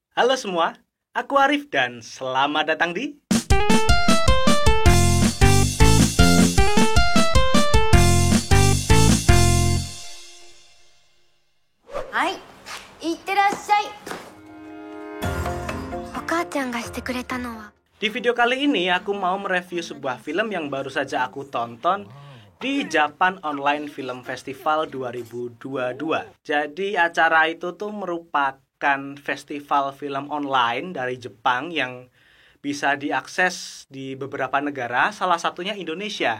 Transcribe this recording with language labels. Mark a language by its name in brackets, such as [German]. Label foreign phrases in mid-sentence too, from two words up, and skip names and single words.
[Indonesian] Halo semua, aku Arif dan selamat datang di. Hai, [Japanese] いってらっしゃい。お母ちゃんがしてくれたのは [Indonesian] Di video kali ini aku mau mereview sebuah film yang baru saja aku tonton di Japan Online Film Festival 2022. Jadi acara itu tuh merupakan festival film online dari Jepang yang bisa diakses di beberapa negara, salah satunya Indonesia.